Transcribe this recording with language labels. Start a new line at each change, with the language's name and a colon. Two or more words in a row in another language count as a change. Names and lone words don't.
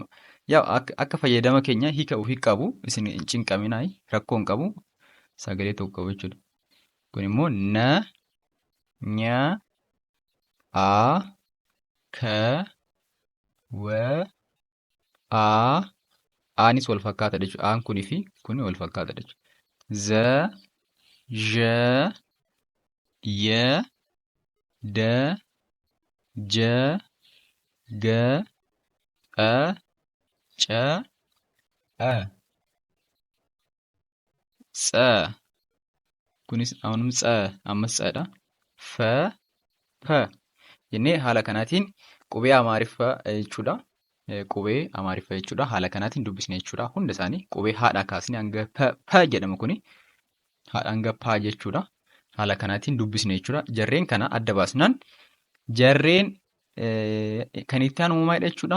Oromo: Yaa akka fayyadama keenya hiika ofii qabu isin hin cinqaminaa rakkoon qabu sagalee tokko qabu jechuudha. Kun immoo na nya a ka wa a aanis wal fakkaataadha jechuudha. Aan kunii fi kun wal fakkaataadha jechuudha. za zha ya da ja ga a ca a tsa kunis amanum tsa ammas tsaadha fa fa jennee haala kanaatiin qubee amaariffaa jechuudha. Qubee amaariffaa jechuudha haala kanaatiin dubbisne jechuudha. Hunda isaanii qubee haadhaa kaasnee hanga pa jedhamu kuni haadha hanga pa jechuudha. Haala kanaatiin dubbisne jechuudha. Jarreen kana adda baasnaan jarreen kan itti aanu maalidha jechuudha.